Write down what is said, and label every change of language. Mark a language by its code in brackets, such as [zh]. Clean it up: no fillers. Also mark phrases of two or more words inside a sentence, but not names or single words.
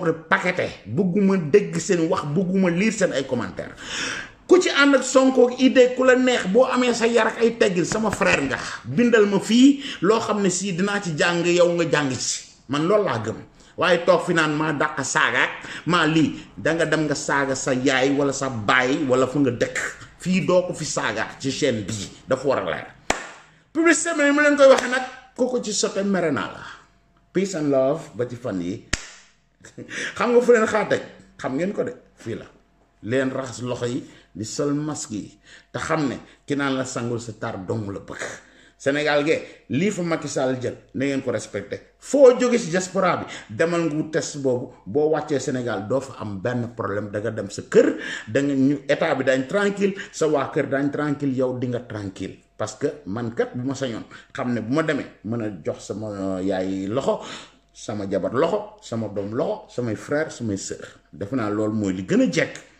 [wo] de paqueté bëgguma dégg seen wax bëgguma lire seen ay commentaires ku ci ànd ak Sonko ak idée ku la neex boo amee sa yar ak ay teggin sama frère nga bindal ma fii loo xam ne si dinaa ci jàng yow nga jàng ci man loolu laa gëm waaye toog fi naan maa dàq saagaat maa lii danga dem nga saaga sa yaay wala sa baay wala fu nga dëkk fii doo ko fi saagaat ci chaîne bii dafa war a leer publicité bi mu leen koy waxee nag kooku ci sote mere naa la peace and love ba ci fan yi xam nga fu leen xaataj xam ngeen ko de fii la leen raxas loxo yi di sol masque yi te xam ne ki naan la sangul sa tar dong la bëgg Sénégal ge lii fa Macky Sall jël na ngeen ko respecté foo jóge ci diaspora bi demal nga test boobu boo wàccee Sénégal doo fa am benn problème da nga dem sa kër da nga ñu état bi dañ tranquille sa waa kër dañ tranquille yow di nga tranquille [fr] parce que [wo] man kat bu ma sañoon xam ne bu ma demee mën a jox sama yaay loxo sama jabar loxo sama doom loxo samay frère samay sœur defe naa loolu mooy li gën a jekk